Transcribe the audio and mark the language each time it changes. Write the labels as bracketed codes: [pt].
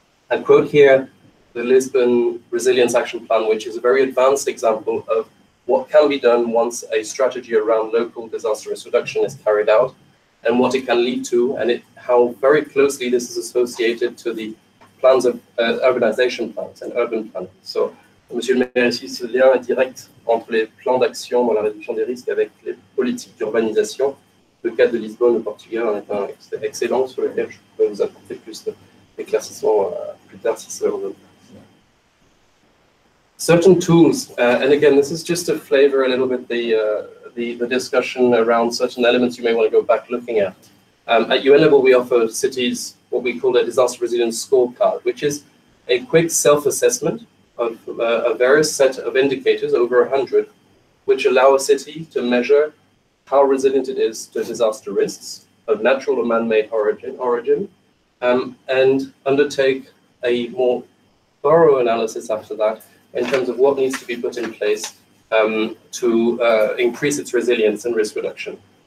[en] I quote here the Lisbon Resilience Action Plan, which is a very advanced example of what can be done once a strategy around local disaster risk reduction is carried out, and what it can lead to, and how very closely this is associated to the plans of urbanization plans and urban planning. [fr] So, Monsieur le maire, ici, ce lien est direct entre les plans d'action dans la réduction des risques avec les politiques d'urbanisation. Le cas de Lisbonne au Portugal en est un excellent sur lequel je pourrais vous apporter plus d'éclaircissements plus tard si cela vous intéresse. [en] Certain tools, and again, this is just to flavor a little bit the discussion around certain elements you may want to go back looking at. At UN level, we offer cities what we call a disaster resilience scorecard, which is a quick self-assessment of a various set of indicators, over 100, which allow a city to measure how resilient it is to disaster risks of natural or man-made origin, and undertake a more thorough analysis after that in terms of what needs to be put in place to increase its resilience and risk reduction.